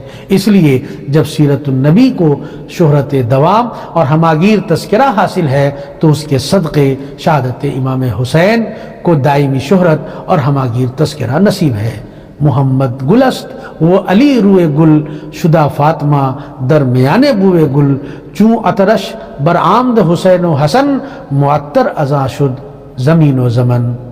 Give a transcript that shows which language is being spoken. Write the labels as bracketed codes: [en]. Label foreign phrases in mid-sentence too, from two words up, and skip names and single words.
[ur] اس لیے جب سیرت النبی کو شہرت دوام اور ہماگیر تذکرہ حاصل ہے تو اس کے صدقے شہادت امام حسین کو دائمی شہرت اور ہماگیر تذکرہ نصیب ہے۔ [fa] محمد گلست وہ علی روئے گل، شدہ فاطمہ درمیان بوئے گل، چوں اطرش بر آمد حسین و حسن، معطر ازاں شد زمین و زمن۔